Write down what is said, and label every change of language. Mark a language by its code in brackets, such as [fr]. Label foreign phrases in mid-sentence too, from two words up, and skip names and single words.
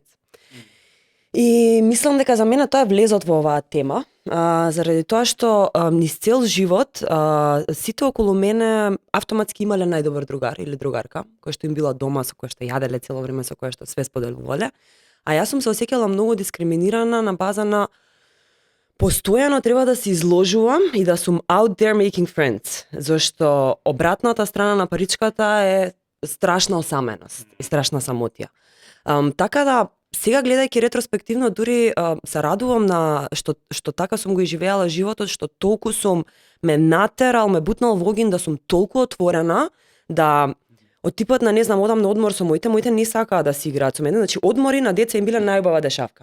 [mk] И мислам дека за мене тоа е влезот во оваа тема, заради тоа што низ цел живот сите околу мене автоматски имале најдобар другар или другарка, која што им била дома, со која што јаделе цело време, со која што све споделувале. А јас сум се осеќала многу дискриминирана на база на постојано треба да се изложувам и да сум [en] out there making friends, [mk] зашто обратната страна на паричката е страшна осаменост и страшна самотија. Така да сега гледајќи ретроспективно дури се радувам на што така сум го изживеала животот, што толку сум ме натерал, ме бутнал во огин да сум толку отворена да од типот на не знам одам на одмор со моите не сакаа да си играат со мене, значи одмори на деца им биле најубава дешавка.